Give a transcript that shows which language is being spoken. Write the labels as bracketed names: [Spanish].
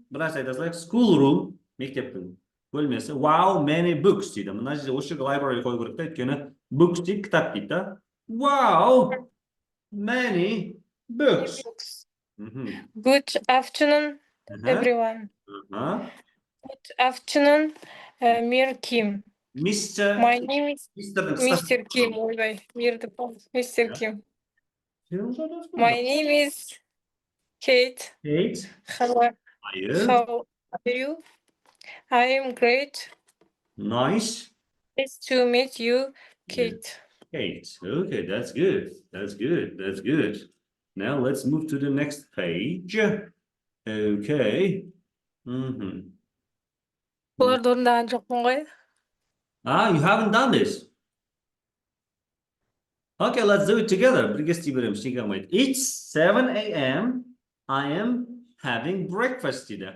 [Kazakh] Біраз айтасыздар, [English] school room. [Kazakh] Мектептің бөлмесі. [English] Wow, many books [Kazakh] дейді. Мына жерде осы жерге library қою керек та, өйткені books дейді, кітап дейді да. [English] Wow, many books. Good afternoon, everyone. Good afternoon, Mir Kim. Mr. My name is Mr. Mr. Kim. [Kazakh] Ойбай, Мирді Mr. [English] Kim. My name is Kate. Kate. How are you? I am great. Nice. Nice to meet you, Kate. Kate. Okay, that's good. That's good. That's good. Now let's move to the next page. Okay. [Kazakh] Оларды орындаған жоқпын ғой. [English] Ah, you haven't done this. Okay, let's do it together. [Kazakh] Бірге істей береміз. [English] It's 7 a.m. I am having breakfast [Kazakh] дейді.